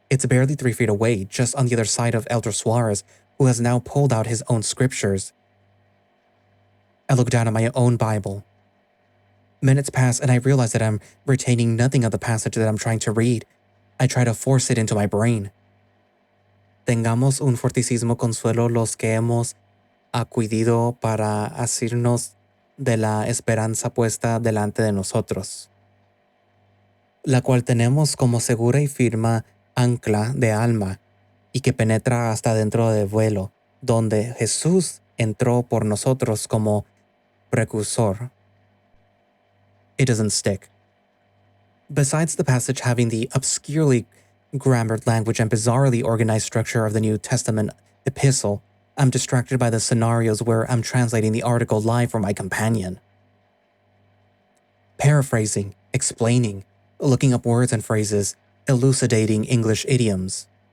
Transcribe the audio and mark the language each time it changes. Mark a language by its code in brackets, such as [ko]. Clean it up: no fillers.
[en] It's barely 3 feet away, just on the other side of Elder Suarez, who has now pulled out his own scriptures. I look down at my own Bible. Minutes pass and I realize that I'm retaining nothing of the passage that I'm trying to read. I try to force it into my brain. [es] Tengamos un fortísimo consuelo los que hemos acudido para asirnos de la esperanza puesta delante de nosotros, la cual tenemos como segura y firme ancla de alma, y que penetra hasta dentro del vuelo, donde Jesús entró por nosotros como precursor. [en] It doesn't stick. Besides the passage having the obscurely grammared language and bizarrely organized structure of the New Testament epistle, I'm distracted by the scenarios where I'm translating the article live for my companion. Paraphrasing, explaining, looking up words and phrases, elucidating English idioms.